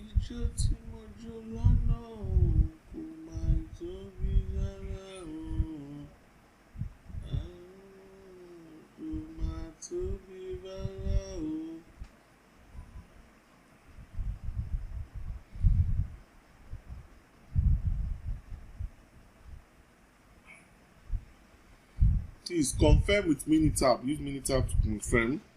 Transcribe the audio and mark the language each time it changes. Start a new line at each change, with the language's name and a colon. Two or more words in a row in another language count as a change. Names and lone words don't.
Yoruba: ọjọ́ tí mo jó lọ́nà o, kò máa tóbi rárá o. Kò máa tóbi rárá o.
English: Please confirm with Minitab. Use Minitab to confirm.